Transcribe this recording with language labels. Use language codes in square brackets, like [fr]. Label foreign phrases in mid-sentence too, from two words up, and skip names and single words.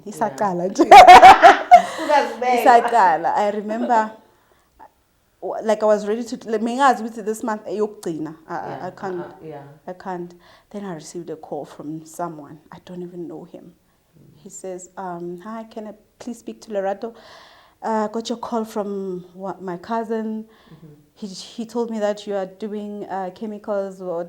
[zu] Isaqala nje. [en] I remember, like I was ready to, [zu] mingazi ukuthi [en] this month [zu] ayokugcina. [en] I can't. Then I received a call from someone. I don't even know him. He says, hi, can I please speak to Lerato? Got your call from my cousin. He told me that you are doing chemicals, what.